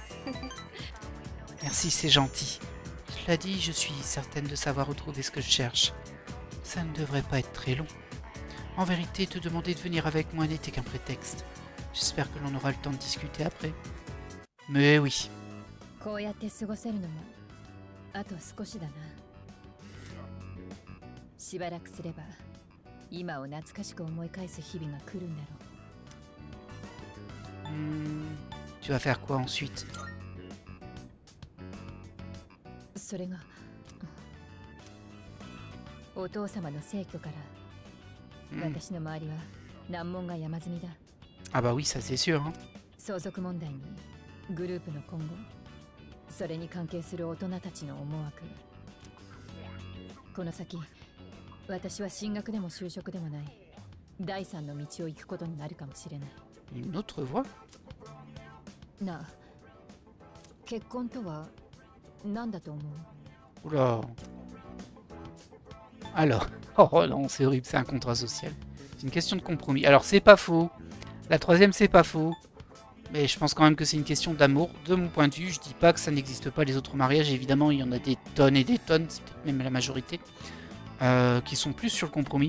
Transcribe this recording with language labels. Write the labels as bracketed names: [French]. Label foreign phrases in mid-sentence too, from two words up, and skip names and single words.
[French] Merci, c'est gentil. Cela dit, je suis certaine de savoir retrouver ce que je cherche. Ça ne devrait pas être très long. En vérité, te demander de venir avec moi n'était qu'un prétexte. J'espère que l'on aura le temps de discuter après. Mais oui. [Japanese] こうやって過ごせるのもあと少しだな。しばらくすれば今を懐かしく思い返す日々が来るんだろう。 [French] Tu vas faire quoi ensuite? [Japanese] それがお父様の逝去から私の周りは難問が山積みだ。 [French] Ah bah oui, ça c'est sûr. Hein. [Japanese] 相続問題にグループの今後、それに関係する大人たちの思惑。この先、私は進学でも就職でもない第三の道を行くことになるかもしれない。 [French] Une autre voie? [Japanese] なあ、結婚とは何だと思う？ [French] Oula. Alors, oh non, c'est horrible, c'est un contrat social. C'est une question de compromis. Alors, c'est pas faux. La troisième, c'est pas faux. Mais je pense quand même que c'est une question d'amour. De mon point de vue, je dis pas que ça n'existe pas les autres mariages. Évidemment, il y en a des tonnes et des tonnes, c'est peut-être même la majorité, qui sont plus sur le compromis.